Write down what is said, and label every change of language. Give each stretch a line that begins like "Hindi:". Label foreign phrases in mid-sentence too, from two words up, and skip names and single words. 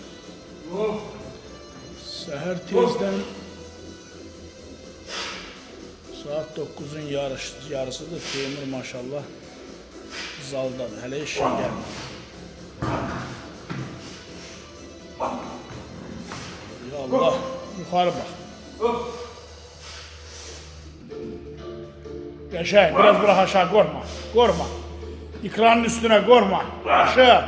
Azerbaijani: Səhər tezdən saat 9'un yarısıdır. Teymur maşallah zaldadır. Hələ işə gəlmir. Ya Allah, yuxarı bax. Yaşay,
Turkish: biraz bırak aşağı, korkma. Korkma. İkranın üstüne korkma. Aşağı.